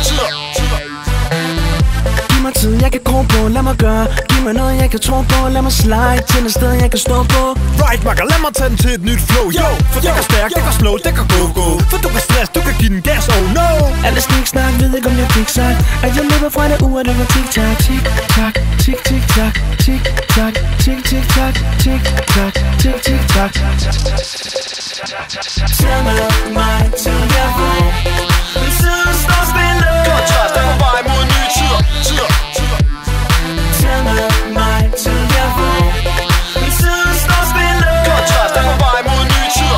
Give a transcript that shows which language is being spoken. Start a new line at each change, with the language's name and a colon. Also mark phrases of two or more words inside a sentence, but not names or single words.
Danish: Giv mig tid, jeg kan gå på, lad mig gøre. Giv mig noget, jeg kan tro på, lad mig slide til et sted, jeg kan stå på. Right, makker, lad mig tage den til et nyt flow. Yo, for det går stærkt, det går slow, det går go. For du kan stress, du kan give den gas,
English: oh no.
Danish: Alle sniksnak, ved ikke om jeg fik sagt at jeg løber fra det ur, det var tik-tak, tik-tak, tik-tik-tak, tik-tak, tik-tik-tak, tik-tak, tik-tik-tak. Tag mig til jeg våg. Min tid står stille. Kontrast er på vej mod en ny tid. Tag mig til jeg våg. Min tid står stille. Kontrast er på vej mod en ny tid.